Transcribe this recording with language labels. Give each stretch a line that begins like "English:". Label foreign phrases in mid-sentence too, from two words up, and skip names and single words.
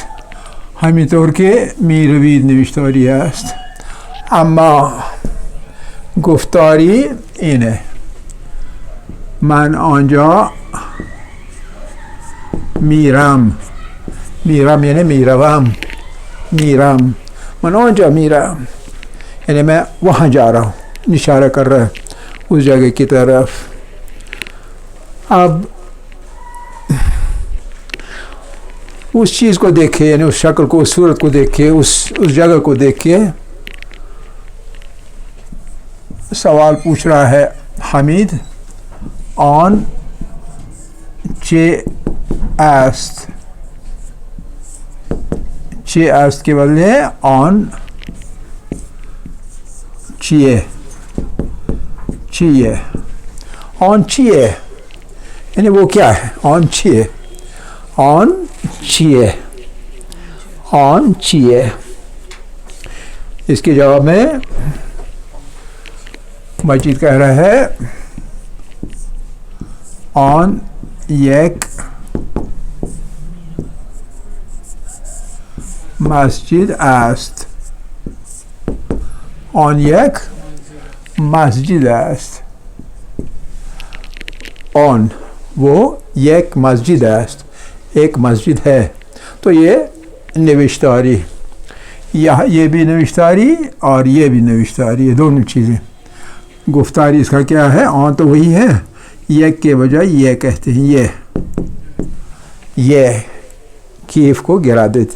Persian: همینطور که میروید نوشتاری است، اما گفتاری اینه. من آنجا میرم یعنی میرم. من آنجا میرم
Urdu: یعنی میں وہاں جا رہا ہوں، اشارہ کر رہا ہے اس جگہ کی طرف. اب اس چیز کو دیکھے، یعنی اس شکل کو، اس صورت کو دیکھے، اس جگہ کو دیکھے. سوال پوچھ رہا ہے حمید،
Persian: آن چه است
Urdu: کے بدلے
Persian: آن چیه. آن چیه
Urdu: یعنی وہ کیا ہے؟
Persian: آن چیه.
Urdu: اس کے جواب میں مجید کہہ رہا ہے
Persian: آن یک مسجد است. آن یک مسجد است. آن وہ یک مسجد است،
Urdu: ایک مسجد ہے. تو یہ نوشتاری، یہ بھی نوشتاری اور یہ بھی نوشتاری، یہ دونوں چیزیں. گفتاری اس کا کیا ہے؟ آن تو وہی ہے، یک کے بجائے یہ کہتے ہیں. یہ کیف کو گرا دیتے.